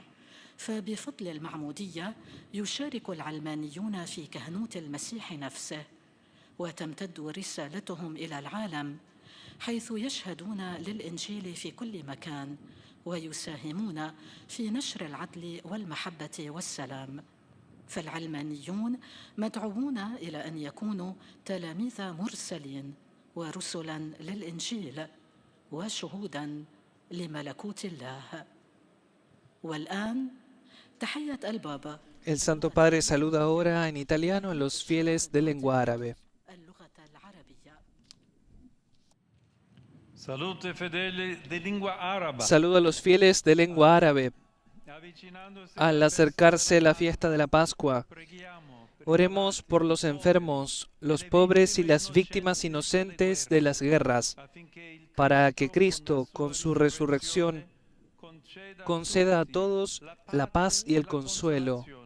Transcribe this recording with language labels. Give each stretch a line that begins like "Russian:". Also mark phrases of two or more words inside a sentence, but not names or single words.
Arabic: فبفضل المعمودية يشارك العلمانيون في كهنوت المسيح نفسه، وتمتد رسالتهم إلى العالم، حيث يشهدون للإنجيل في كل مكان ويساهمون في نشر العدل والمحبة والسلام. فالعلمانيون مدعوون إلى أن يكونوا تلاميذ مرسلين ورسلا للإنجيل وشهودا لملكوت الله. والآن تحية البابا.
Spanish: El Santo Padre saluda ahora en italiano a los fieles de lengua árabe.
Italian: Salute fedeli di lingua araba.
Spanish: Saluda a los fieles de lengua árabe. Al acercarse la fiesta de la Pascua, oremos por los enfermos, los pobres y las víctimas inocentes de las guerras, para que Cristo, con su resurrección, conceda a todos la paz y el consuelo.